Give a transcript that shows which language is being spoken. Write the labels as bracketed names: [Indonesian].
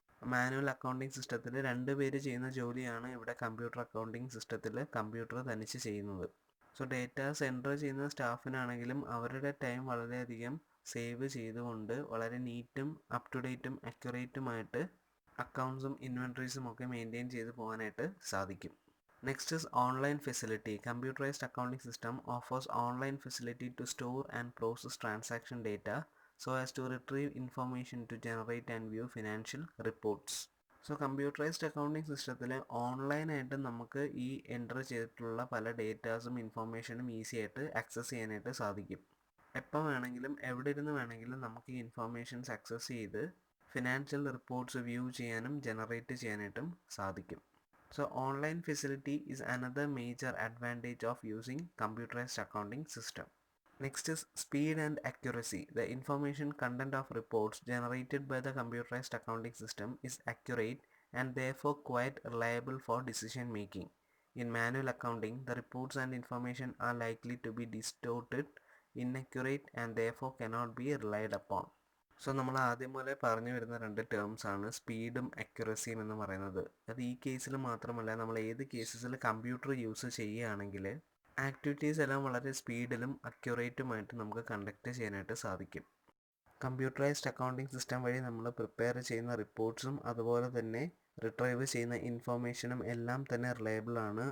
[Malayalam] Manual accounting സിസ്റ്റത്തിൽ 2 പേര് ചെയ്യുന്ന ജോലിയാണ് ഇവിടെ കമ്പ്യൂട്ടർ അക്കൗണ്ടിങ് സിസ്റ്റത്തിൽ കമ്പ്യൂട്ടർ തനിച്ച് ചെയ്യുന്നത്. സോ ഡേറ്റാസ് എൻ്റർ ചെയ്യുന്ന സ്റ്റാഫിനാണെങ്കിലും അവരുടെ ടൈം വളരെയധികം സേവ് ചെയ്തുകൊണ്ട് വളരെ നീറ്റും അപ് ടു ഡേറ്റും അക്യുറേറ്റുമായിട്ട് അക്കൗണ്ട്സും ഇൻവെൻട്രീസും ഒക്കെ മെയിൻറ്റെയിൻ ചെയ്ത് പോകാനായിട്ട് സാധിക്കും. [English] Next is online facility. Computerized accounting system offers online facility to store and process transaction data so as to retrieve information to generate and view financial reports. [Malayalam] So computerised accounting സിസ്റ്റത്തിൽ ഓൺലൈനായിട്ട് നമുക്ക് ഈ enter ചെയ്തിട്ടുള്ള പല ഡേറ്റാസും ഇൻഫോർമേഷനും easy ആയിട്ട് access ചെയ്യാനായിട്ട് സാധിക്കും. എപ്പോൾ വേണമെങ്കിലും എവിടെ ഇരുന്ന് വേണമെങ്കിലും നമുക്ക് ഈ ഇൻഫോർമേഷൻസ് ആക്സസ് ചെയ്ത് ഫിനാൻഷ്യൽ റിപ്പോർട്ട്സ് വ്യൂ ചെയ്യാനും ജനറേറ്റ് ചെയ്യാനായിട്ടും സാധിക്കും. [English] So online facility is another major advantage of using computerized accounting system. Next is speed and accuracy. The information content of reports generated by the computerized accounting system is accurate and therefore quite reliable for decision making. In manual accounting, the reports and information are likely to be distorted, inaccurate and therefore cannot be relied upon. [Malayalam] So നമ്മൾ ആദ്യം പോലെ പറഞ്ഞു വരുന്ന രണ്ട് terms ആണ് സ്പീഡും അക്യുറസിയും എന്ന് പറയുന്നത്. അത് ഈ കേസിൽ മാത്രമല്ല, നമ്മൾ ഏത് കേസസിൽ കമ്പ്യൂട്ടർ യൂസ് ചെയ്യുകയാണെങ്കിൽ ആക്ടിവിറ്റീസ് എല്ലാം വളരെ സ്പീഡിലും അക്യുറേറ്റുമായിട്ട് നമുക്ക് കണ്ടക്ട് ചെയ്യാനായിട്ട് സാധിക്കും. കമ്പ്യൂട്ടറൈസ്ഡ് അക്കൗണ്ടിംഗ് സിസ്റ്റം വഴി നമ്മൾ പ്രിപ്പയർ ചെയ്യുന്ന റിപ്പോർട്ട്സും അതുപോലെ തന്നെ റിട്രൈവ് ചെയ്യുന്ന ഇൻഫോർമേഷനും എല്ലാം തന്നെ റിലയബിൾ ആണ്.